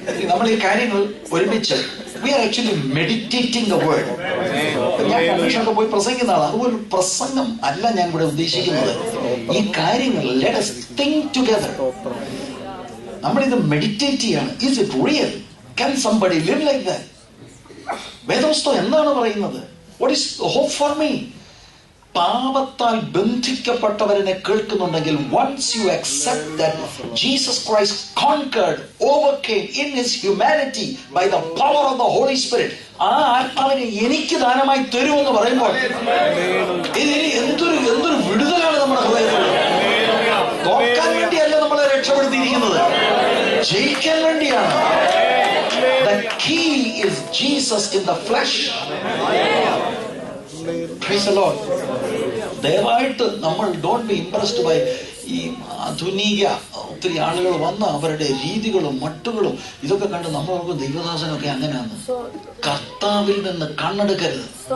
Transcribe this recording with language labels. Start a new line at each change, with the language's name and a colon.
Malayalam: നമ്മൾ ഈ കാര്യങ്ങൾ ഒരുമിച്ച്
English: we are actually meditating the word.
Malayalam: ഞാൻ കൺവെൻഷനൊക്കെ പോയി പ്രസംഗിക്കുന്ന ആളാണ്. അതുപോലെ പ്രസംഗം അല്ല ഞാൻ ഇവിടെ ഉദ്ദേശിക്കുന്നത്. ഈ കാര്യങ്ങൾ
English: let us think together.
Malayalam: നമ്മളിത് മെഡിറ്റേറ്റ് ചെയ്യാണ്.
English: Is it real? Can somebody live like that?
Malayalam: വേദപുസ്തകം എന്താണ് പറയുന്നത്?
English: What is the hope for me?
Malayalam: പാപത്താൽ ബന്ധിക്കപ്പെട്ടവരെ കേൾക്കുന്നുണ്ടെങ്കിൽ
English: once you accept that Jesus Christ conquered, overcame in his humanity by the power of the Holy Spirit,
Malayalam: ആ ആത്മാവിനെ എനിക്ക് ദാനമായി തരുമെന്ന് പറയുമ്പോൾ ഇതിന് എന്തൊരു വിടുതലാണ് നമ്മുടെ ഹൃദയത്തിൽ. തോക്കാൻ വേണ്ടിയല്ല നമ്മളെ രക്ഷപ്പെടുത്തിയിരിക്കുന്നത്, ജയിക്കാൻ വേണ്ടിയാണ്.
English: The key is Jesus in the flesh. Praise the Lord.
Malayalam: ദയവായിട്ട് നമ്മൾ
English: don't be impressed by
Malayalam: ഈ ആധുനിക ഒത്തിരി ആളുകൾ വന്ന് അവരുടെ രീതികളും മട്ടുകളും ഇതൊക്കെ കണ്ട് നമ്മളൊക്കെ ദൈവദാസനൊക്കെ അങ്ങനെയാണ്. കർത്താവിൽ നിന്ന് കണ്ണെടുക്കരുത്.